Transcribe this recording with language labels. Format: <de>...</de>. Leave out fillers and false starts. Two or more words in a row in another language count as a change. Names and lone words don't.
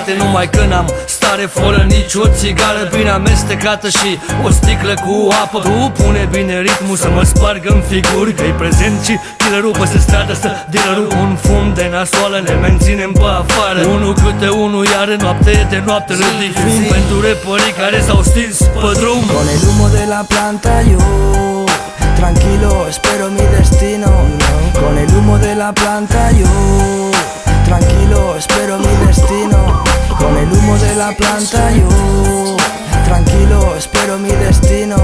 <ro>Numai că n-am stare fără nici o țigară bine amestecată și o sticlă cu apă. Tu pune bine ritmul să mă spargă în figuri, că-i prezent și killerul peste stradă stă dealerul. Un fum de nasoală ne menținem pe afară, unul câte unul, iar noapte de noapte ridic fum pentru reporii care s-au stins pe drum.</ro> <es>Con el humo de la planta yo tranquilo espero mi destino. Con el humo de la planta yo tranquilo espero mi destino. Con el humo de la planta yo tranquilo espero mi destino.</es>